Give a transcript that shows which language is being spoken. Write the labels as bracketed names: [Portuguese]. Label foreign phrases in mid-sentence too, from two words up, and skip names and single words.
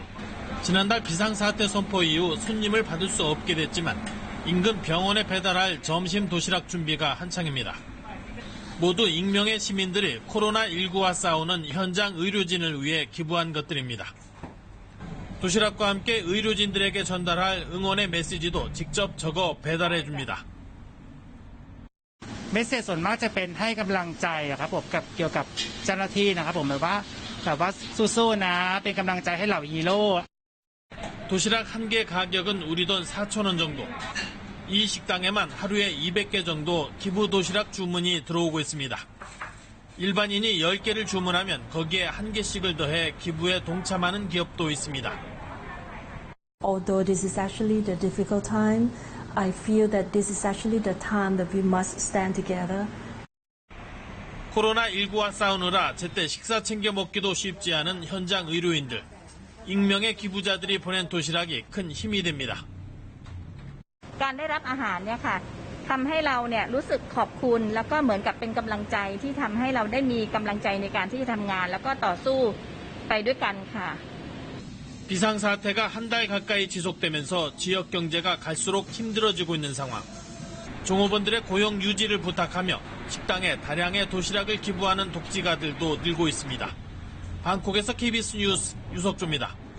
[Korean] 지난달 비상사태 선포 이후 손님을 받을 수 없게 됐지만 인근 병원에 배달할 점심 도시락 준비가 한창입니다. 모두 익명의 시민들이 코로나19와 싸우는 현장 의료진을 위해 기부한 것들입니다. 도시락과 함께 의료진들에게 전달할 응원의 메시지도 직접 적어 배달해 줍니다. [Thai] เมสเซจส่วนมากจะเป็นให้กำลังใจครับผมกับเกี่ยวกับเจ้าหน้าที่นะครับผมแบบว่าสู้ๆนะเป็นกำลังใจให้เหล่าฮีโร่ [Korean] 도시락 한 개 가격은 우리 돈 4,000원 정도. 이 식당에만 하루에 200개 정도 기부 도시락 주문이 들어오고 있습니다. 일반인이 10개를 주문하면 거기에 1개씩을 더해 기부에 동참하는 기업도 있습니다. [English] Although this is actually the difficult time, I feel that this is actually the time that we must stand together. [Korean] 코로나19와 싸우느라 제때 식사 챙겨 먹기도 쉽지 않은 현장 의료인들. 익명의 기부자들이 보낸 도시락이 큰 힘이 됩니다. [Thai] การได้รับอาหารเนี่ยค่ะทำให้เราเนี่ยรู้สึกขอบคุณแล้วก็เหมือนกับเป็นกำลังใจที่ทำให้เราได้มีกำลังใจในการที่จะทำงานแล้วก็ต่อสู้ไปด้วยกันค่ะ [Korean] 비상사태가 한 달 가까이 지속되면서 지역 경제가 갈수록 힘들어지고 있는 상황. 종업원들의 고용 유지를 부탁하며 식당에 다량의 도시락을 기부하는 독지가들도 늘고 있습니다. 방콕에서 KBS 뉴스 유석조입니다.